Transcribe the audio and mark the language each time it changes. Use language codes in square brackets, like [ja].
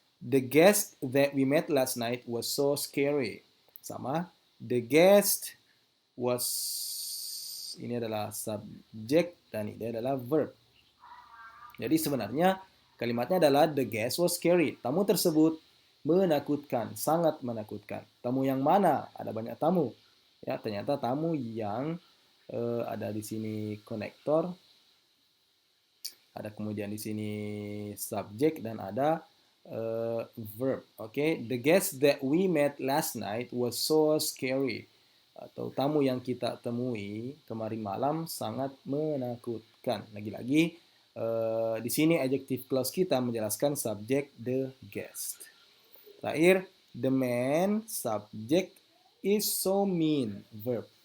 [en] The guest that we met last night was so scary. [id] Sama. [en] The guest was, [id] ini adalah subjek dan ini adalah verb. Jadi sebenarnya kalimatnya adalah [en] the guest was scary. [id] Tamu tersebut menakutkan, sangat menakutkan. Tamu yang mana? Ada banyak tamu. Ya, ternyata tamu yang ada di sini konektor, ada kemudian di sini subjek dan ada verb. [en] Oke, the guest that we met last night was so scary. [id] Atau tamu yang kita temui kemarin malam sangat menakutkan. Lagi-lagi di sini adjective clause kita menjelaskan subjek the guest. [en] Terakhir, the man [id] subjek [en] is so mean, verb.